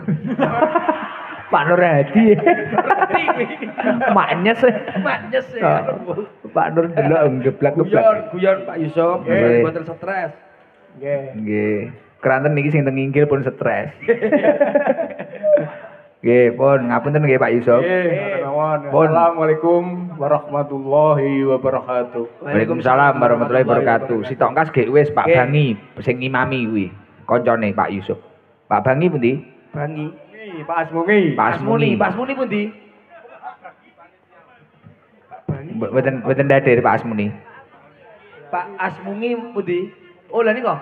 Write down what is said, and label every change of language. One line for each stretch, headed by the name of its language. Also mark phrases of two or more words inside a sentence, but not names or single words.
Javanese: Pak Nur Hadi. Maknyes. Maknyes Pak Nur delok ngeblak-ngeblak. Guyon Pak Yusuf, Nggih. mboten stres. Nggih. Nggih. Keranten niki sing teng inggil pun stres. Nggih, pun ngapunten nggih Pak Yusuf. Nggih, nuwun. Pun.
Arabic: السلام عليكم ورحمة الله وبركاته. وعليكم السلام ورحمة الله وبركاته.
Javanese: Sitok kas gek wis Pak Nggih. Bangi sing ngimami kuwi. Koncone Pak Yusuf. Pak Bangi pundi? Bangi. Pak Asmungi. Pak Asmuni. Pak Asmuni pundi? Mboten dader Pak Asmuni. Pak Asmungi pundi? Oh, lha nika.